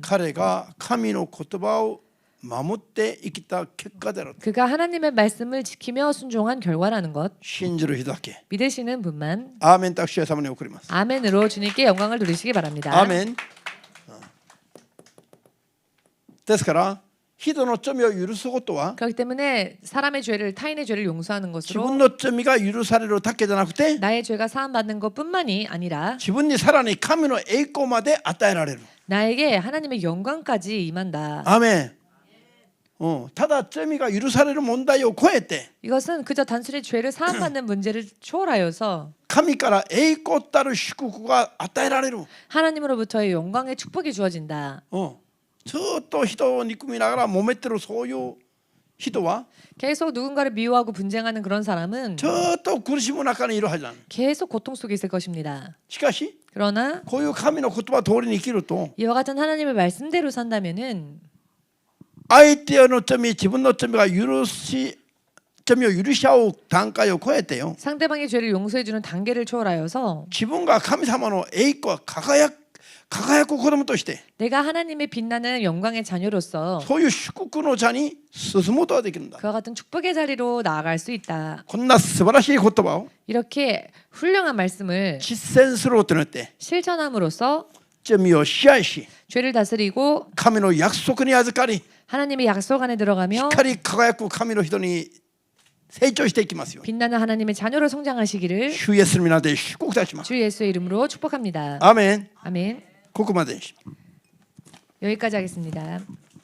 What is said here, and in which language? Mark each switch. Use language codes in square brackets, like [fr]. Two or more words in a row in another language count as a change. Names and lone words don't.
[ja] 彼が神の言葉を守って生きた結果である。 [ko] 그가 하나님의 말씀을 지키며 순종한 결과라는 것 [ja] 信じる人だけ [ko] 믿으시는 분만 [ja] アーメンと主様に送ります。 [ko] 아멘으로 주님께 영광을 돌리시기 바랍니다. [ja] アーメン。ですから人の罪を許すことは [ko] 그렇기 때문에 사람의 죄를 타인의 죄를 용서하는 [ja] 自 [ko] 것으로 [ja] 分の罪が許されるだけじゃなくて [ko] 나의 죄가 사함받는 것뿐만이 아니라 [ja] 自分にさらに神の栄光まで与えられる。 [ko] 나에게 하나님의 영광까지 임한다. [ja] アーメン。ただ罪が許される問題を超えて [ko] 이것은 그저 단순히 죄를 사함받는 문제를 초월하여서 [ja] 神から栄光たる祝福が与えられる。 [ko] 하나님으로부터의 영광의 축복이 주어진다. [ja] ずっと人を憎みながら揉めてるそういう人は [ko] 계속 누군가를 미워하고 분쟁하는 그런 사람은 [ja] ずっと苦しむ中にいるはずだ。 [ko] 계속 고통 속에 있을 것입니다. [ja] しかし [ko] 그러나 [ja] こういう神の言葉通りに生きると [ko] 이와 같은 하나님의 말씀대로 산다면은 [ja] 相手の罪自分の罪が罪を許し合う段階を超えてよ [ko] 상대방의 죄를 용서해 주는 단계를 초월하여서 [ja] 自分が神様の栄光輝く子供として [ko] 내가 하나님의 빛나는 영광의 자녀로서 [ja] そういう祝福の座に進むことができるんだ。 [ko] 그와 같은 축복의 자리로 나아갈 수 있다. [ja] こんな素晴らしい言葉を [ko] 이렇게 훌륭한 말씀을 [ja] 実践することによって [ko] 실천함으로써 [ja] 罪を支配し [ko] 죄를 다스리고 [ja] 神の約束に預かり [ko] 하나님의 약속 안에 들어가며 [ja] 光り輝く神の人に成長していきますよ。 [ko] 빛나는 하나님의 자녀로 성장하시기를 [ja] 主イエスの皆で祝福いたします。 [ko] 주 예수의 이름으로 축복합니다. 아멘. 아멘. [ja] ここまでにします。 [ko] 여기까지 하겠습니다.